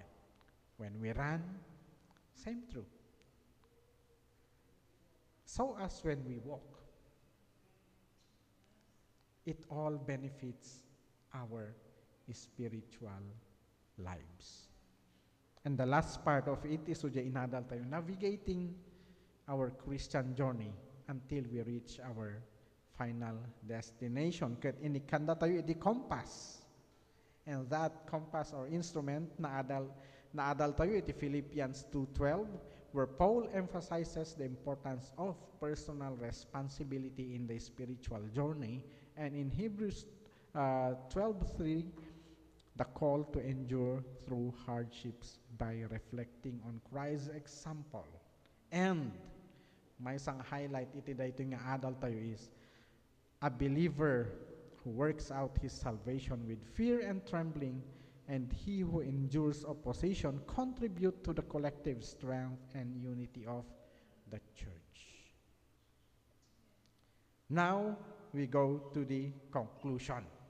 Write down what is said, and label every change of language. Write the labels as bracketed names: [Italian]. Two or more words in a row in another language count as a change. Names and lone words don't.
[English] When we run, same true. So as when we walk, it all benefits our spiritual lives. And the last part of it is so [Iloko] inadal tayo, [English] navigating our Christian journey until we reach our final destination. [Iloko] Ket inikanda tayo iti compass. [English] And that compass or instrument [Iloko] naadal tayo [English] iti Philippians 2:12, where Paul emphasizes the importance of personal responsibility in the spiritual journey, and in Hebrews 12:3, the call to endure through hardships by reflecting on Christ's example. And [Filipino] may isang [English] highlight [Iloko] iti dayto nga adal tayo [English] is a believer who works out his salvation with fear and trembling, and he who endures opposition contribute to the collective strength and unity of the church. Now we go to the conclusion.